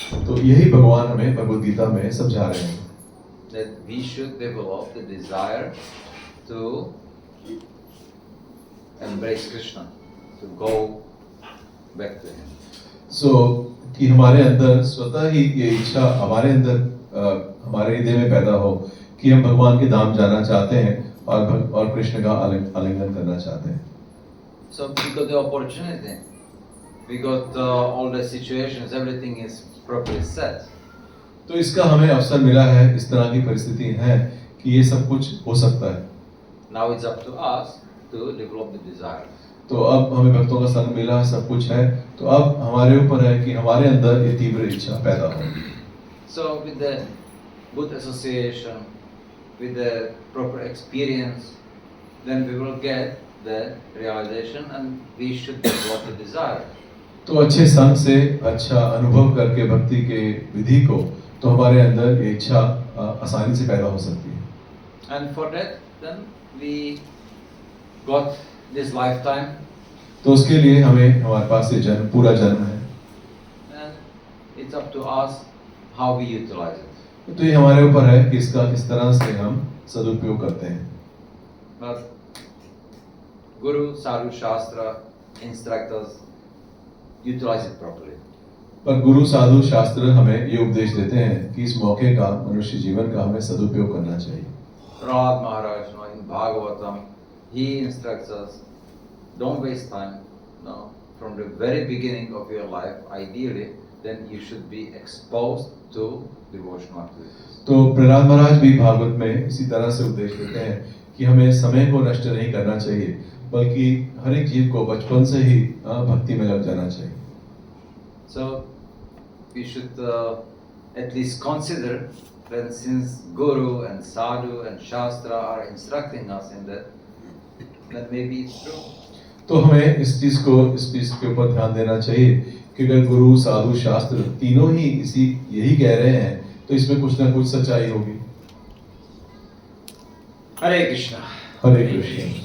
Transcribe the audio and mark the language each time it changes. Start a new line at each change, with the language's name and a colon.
Hindi: तो यही भगवान हमें भगवद गीता में समझा रहे हैं.
English: That we should develop the desire to embrace Krishna, to go back to Him.
Hindi: सो कि हमारे अंदर स्वतः ही ये इच्छा हमारे अंदर हमारे हृदय में पैदा हो कि हम भगवान के धाम जाना चाहते हैं और कृष्ण का आलिंगन करना चाहते हैं.
English: So we got the opportunity, we got all the situations, everything is properly set.
Hindi: तो इसका हमें अवसर मिला है, इस तरह की परिस्थिति है कि ये सब कुछ हो सकता है.
English: Now it's up to us to develop the desire.
Hindi: तो अब हमें भक्तों का संग मिला, सब कुछ है, तो अब हमारे ऊपर है कि हमारे अंदर ये तीव्र इच्छा पैदा हो.
English: So with the good association, with the proper experience, then we will get the realization and we should develop the desire.
Hindi: तो अच्छे संग से अच्छा अनुभव करके भक्ति के विधि को तो हमारे अंदर ये इच्छा आसानी से पैदा हो सकती है.
English: And for that, then we got this lifetime.
Hindi: तो उसके लिए हमें हमारे पास ये जन्म, पूरा जन्म है.
English: And it's up to us how we utilize it.
Hindi: तो ये हमारे ऊपर है कि इसका किस तरह से हम सदुपयोग करते हैं.
English: But Guru, Sadhu, Shastra instruct us utilize it properly.
Hindi: पर गुरु साधु शास्त्र हमें ये उपदेश देते हैं कि इस मौके का, मनुष्य जीवन का हमें सदुपयोग करना चाहिए.
English: Prahlad Maharaj, in Bhagavatam, he instructs us, don't waste time. No, from the very beginning of your life, ideally, then you should be exposed to devotional activities.
Hindi: तो प्रहलाद महाराज भी भागवत में इसी तरह से उपदेश देते हैं कि हमें समय को नष्ट नहीं करना चाहिए, बल्कि हर एक जीव को बचपन से ही भक्ति में लग जाना चाहिए.
English: So we should at least consider that since Guru and Sadhu and Shastra are instructing us in that, then maybe it's true.
Hindi: तो हमें इस चीज के ऊपर ध्यान देना चाहिए कि अगर गुरु साधु शास्त्र तीनों ही यही कह रहे हैं तो इसमें कुछ ना कुछ सच्चाई होगी.
English: Hare Krishna.
Hindi: हरे कृष्ण.